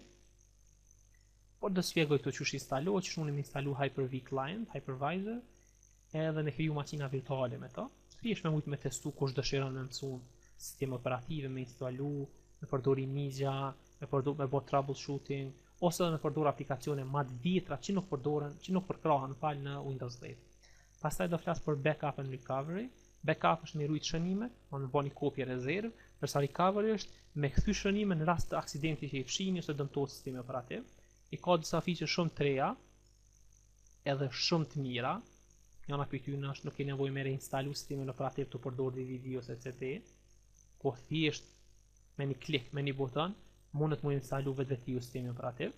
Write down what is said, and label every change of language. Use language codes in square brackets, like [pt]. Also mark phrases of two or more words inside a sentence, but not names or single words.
[sq] Por do shpjegoj këtu çu instalohet, çu mundi instalu Hyper-V client, hypervisor, edhe me kriju makina virtuale me to. Thjesht me mujt me testu kush dëshiron me mësu sisteme operative, me instalu, me përdor imazha, me bë troubleshooting, ose me përdor aplikacione më të vjetra që nuk përkrahen në Windows 10. Pastaj do flas për [en] backup and recovery. [sq] Backup është me rujt shënime, në bëni kopje rezervë, ndërsa recovery është me kthy shënime në rast të aksidenti që i fshini ose dëmtohet sistemi operativ. I ka disa feature shumë të reja, edhe shumë të mira. Njëna prej tyre është nuk ke nevojë me reinstalu sistemin operativ të përdor DVD ose CD, po thjesht me një klik, me një buton, mundet mu instalu vetveti sistemin operativ.